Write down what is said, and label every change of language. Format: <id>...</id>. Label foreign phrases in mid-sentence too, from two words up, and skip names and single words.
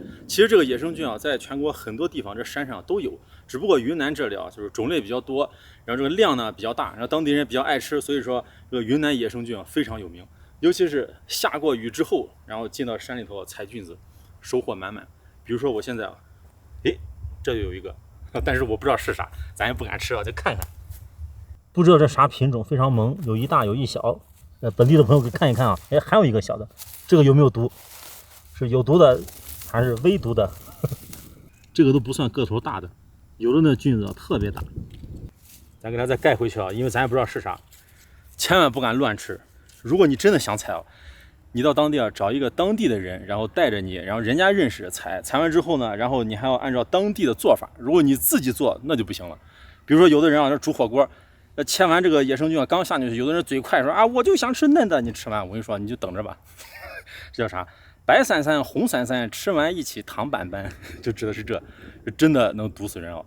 <zh>其实这个野生菌啊，在全国很多地方这山上都有，只不过云南这里啊，就是种类比较多，然后这个量呢比较大，然后当地人比较愛吃，所以說這個雲南野生菌啊非常有名。尤其是下過雨之後，然後進到山裡頭採菌子，收穫滿滿。比如說我現在啊，誒，這就有一個，但是我不知道是啥，咱也不敢吃啊，就看看。不知道這啥品種，非常萌，有一大有一小。本地的朋友可以看一看啊，哎，還有一個小的，這個有沒有毒？是有毒的還是微毒的？這個都不算個頭大的，有的那菌子特別大。咱給它再蓋回去啊，因為咱也不知道是啥，千萬不敢亂吃。如果你真的想採啊，你到當地啊找一個當地的人，然後帶着你，然後人家認識採完之後呢，然後你還要按照當地的做法。如果你自己做那就不行了。比如說有的人啊，這煮火鍋。切完這個野生菌啊，剛下進去，有的人嘴快說啊，我就想吃嫩的。你吃完，我跟你說，你就等着吧。這叫啥？白散散，紅散散，吃完一起糖板板，就指的是這真的能毒死人啊。</zh>